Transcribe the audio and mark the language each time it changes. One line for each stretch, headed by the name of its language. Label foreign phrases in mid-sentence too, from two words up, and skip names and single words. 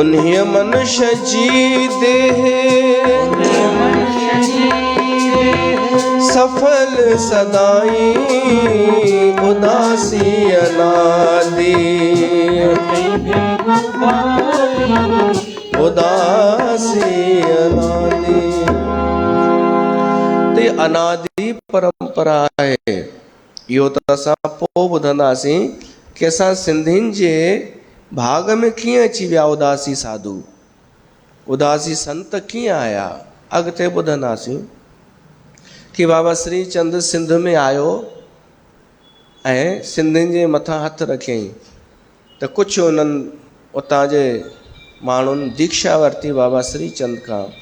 Sindhi: उन्हें मनुष्य जी देह सफल सदाई उदासी अनादि उदासी अनादि ते अनादि परंपरा है इहो त असां पोइ ॿुधंदासीं कि असां सिंधियुनि जे भाग में कीअं अची विया उदासी साधु उदासी संत कीअं आया अॻिते ॿुधंदासीं कि बाबा श्री चंद सिंध में आयो ऐं सिंधियुनि जे मथां हथ रखियईं त कुझु उन्हनि उतां जे माण्हुनि दीक्षा वरिती बाबा श्री चंद खां